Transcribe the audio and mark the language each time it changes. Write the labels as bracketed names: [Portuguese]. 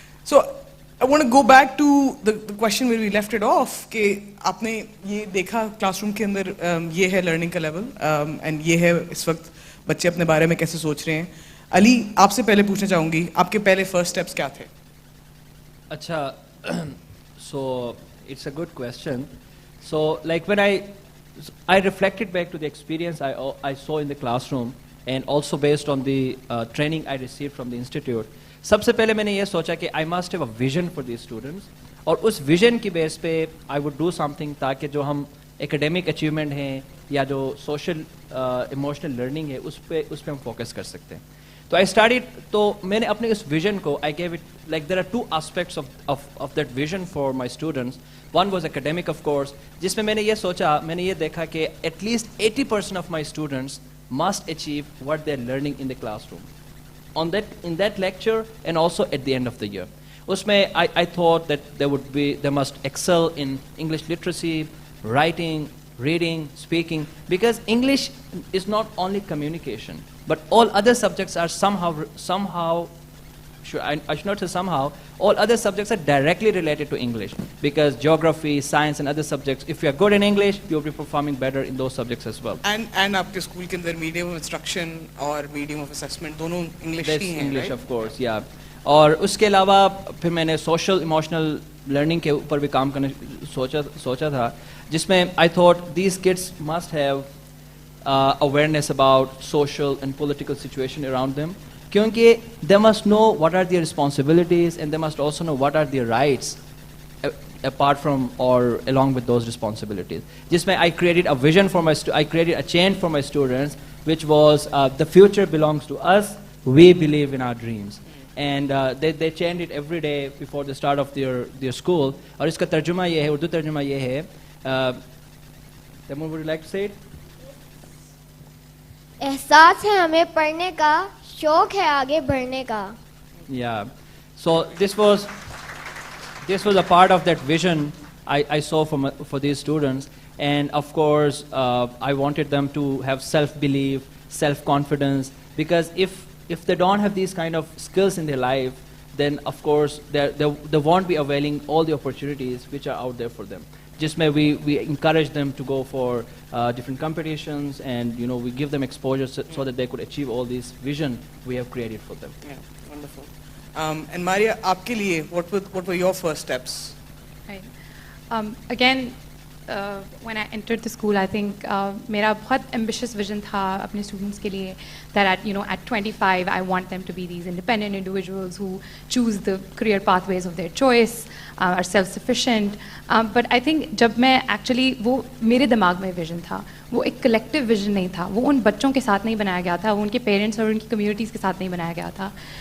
[Hindi] So [English] I want to go back to the question where we left it off, [Hindi] कि आपने ये देखा classroom के अंदर ये है लर्निंग का लेवल, एंड ये है इस वक्त बच्चे अपने बारे में कैसे सोच रहे हैं। अली, आपसे पहले पूछना चाहूँगी, आपके पहले फर्स्ट स्टेप्स क्या थे? [English] अच्छा, so it's a good question. So like when I reflected back to the experience I saw in the classroom, and also based on the training I received from the institute. [Hindi] सबसे पहले मैंने ये सोचा कि [English] I must have a vision for these students, [Hindi] और उस vision की base पे [English] I would do something [Hindi] ताकि जो हम एकेडमिक अचीवमेंट हैं या जो सोशल इमोशनल लर्निंग है उस पे हम फोकस कर सकते हैं। [English] तो I started, [Hindi] तो मैंने अपने इस विजन को [English] I gave it like there are two aspects of that vision for my students. One was academic of course, [Hindi] जिसमें मैंने ये सोचा, मैंने ये देखा कि [English] At least 80% of my students must achieve what they are learning in the classroom in that lecture and also at the end of the year. Usme I thought that they must excel in English literacy, writing, reading, speaking, because English is not only communication, but all other subjects are somehow I should not say somehow, all other subjects are directly related to English, because geography, science and other subjects, if you are good in English, you will be performing better in those subjects as well. [Hindi] And आपके school के अंदर medium of instruction और medium of assessment दोनों English ही हैं, [English] English of course, yeah. [Hindi] और उसके अलावा फिर मैंने सोशल इमोशनल लर्निंग के ऊपर भी काम करने सोचा था, जिसमें [English] I thought these kids must have awareness about social and political situation around them, क्योंकि they must know what are their responsibilities and they must also know what are their rights apart from or along with those responsibilities. जिसमें I created a vision for I created a chain for my students, which was the future belongs to us, we believe in our dreams. And they chant it every day before the start of their school. [Hindi] और इसका तर्जुमा ये है, उर्दू तर्जुमा ये है, [English] would you like to say it? [Hindi] एहसास है हमें पढ़ने का, शौक है आगे बढ़ने का। [English] Yeah, so this was a part of that vision I saw for these students, and of course I wanted them to have self-belief, self-confidence, because if they don't have these kind of skills in their life, then of course they won't be availing all the opportunities which are out there for them. Just we encourage them to go for different competitions, and we give them exposure so that they could achieve all this vision we have created for them. Yeah, wonderful. And Maria, [Hindi] आपके लिए [English] what were your first steps? Right. Again, when I entered the school, I think [Hindi] मेरा बहुत ambitious vision था अपने students के लिए, [English] that at 25 I want them to be these independent individuals who choose the career pathways of their choice, are self-sufficient. [Hindi] But I think जब मैं actually वो मेरे दिमाग में vision था, वो एक collective vision नहीं था, वो उन बच्चों के साथ नहीं बनाया गया था, वो उनके parents और उनकी communities के साथ नहीं बनाया गया था।